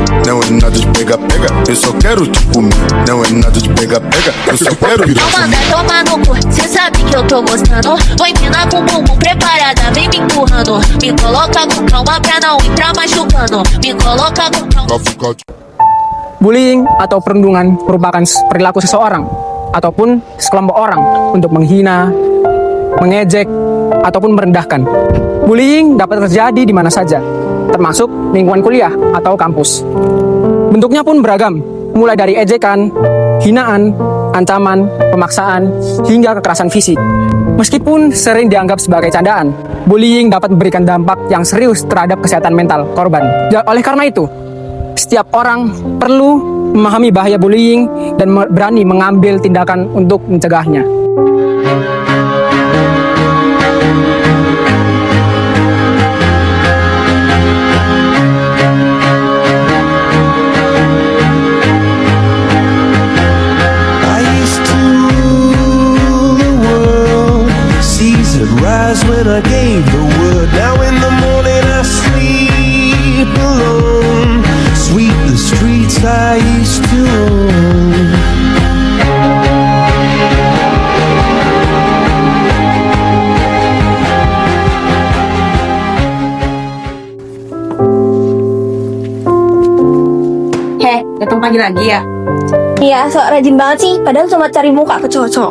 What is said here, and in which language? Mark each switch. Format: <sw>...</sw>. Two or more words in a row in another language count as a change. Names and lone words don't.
<pt>Não é nada de pega-pega, eu só quero te comer. Não é nada de pega-pega, eu só quero te Não comer. manda tomar no cu, cê sabe que eu tô gostando. Vou empinar com o bumbum preparada, vem me empurrando. Me coloca com calma pra não entrar machucando. Me coloca com calma.</pt> <id>Bullying atau perundungan merupakan perilaku seseorang ataupun sekelompok orang untuk menghina, mengejek, ataupun merendahkan. Bullying dapat terjadi di mana saja, termasuk lingkungan kuliah atau kampus. Bentuknya pun beragam, mulai dari ejekan, hinaan, ancaman, pemaksaan, hingga kekerasan fisik. Meskipun sering dianggap sebagai candaan, bullying dapat memberikan dampak yang serius terhadap kesehatan mental korban. Oleh karena itu, setiap orang perlu memahami bahaya bullying dan berani mengambil tindakan untuk mencegahnya.</id> <en>I used to rule the world, seas would rise when I gave the word. Now in the morning I sleep alone. Sweep the streets I used to own.</en> <id>Datang pagi lagi ya? Iya, sok rajin banget sih. Padahal cuma cari muka ke cowok-cowok.</id>